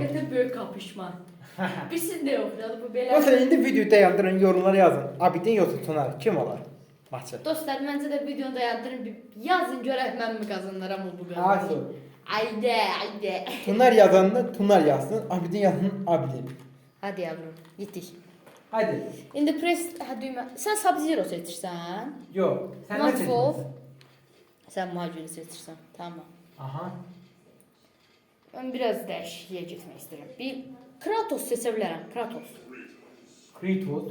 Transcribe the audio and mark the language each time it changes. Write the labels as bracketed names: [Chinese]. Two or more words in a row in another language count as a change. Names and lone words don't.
[Azerbaijani] həqiqətən böyük kapışma. Bir siz də yoxdur, bu belə. Məsələn, indi videoyu dayandırın, yorumlara yazın. Abidin yoxsa Tunar, kim olar? Maçı. Dostlar, məncə də videonu dayandırın, bir yazın görək mən mi qazanıram o bu Haydi. qazanır. Haydi. Tunar yazanda Tunar yazsın, Abidin yazsın, Abidin. [Turkish] Hadi yavrum, gittik. Hadi. [Azerbaijani] İndi press, düymə. Sən Sub-Zero seçirsən? Yox, sən nə Mafov. seçirsən? Sən Majori seçirsən. Tamam. Aha. Mən biraz dəyişikliyə getmək istəyirəm. Bir Kratos seçə bilərəm. Kratos. Kratos.